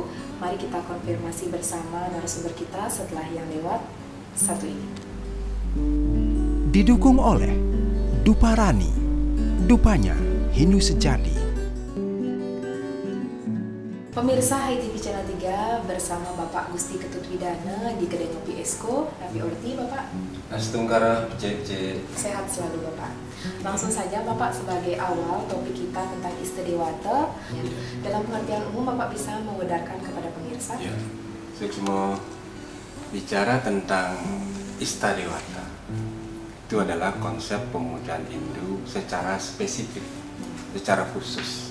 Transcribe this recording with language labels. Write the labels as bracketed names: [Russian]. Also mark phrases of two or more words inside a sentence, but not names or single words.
[Indonesian] Mari kita konfirmasi bersama narasumber kita setelah yang lewat satu ini. Didukung oleh Duparani, dupanya Hindu sejati. Pemirsa HiTV Channel 3 bersama Bapak Gusti Ketut Widana di Kedai Ngopi Esko. [Balinese] Napi Orti, Bapak. [Indonesian] Astungkara, cek. Sehat selalu, Bapak. Langsung saja, Bapak, sebagai awal topik kita tentang Istadewata. Dalam pengertian umum, Bapak bisa mengudarkan kepada pemirsa. Ya, saya bicara tentang Istadewata. Itu adalah konsep pemujaan Hindu secara spesifik, secara khusus.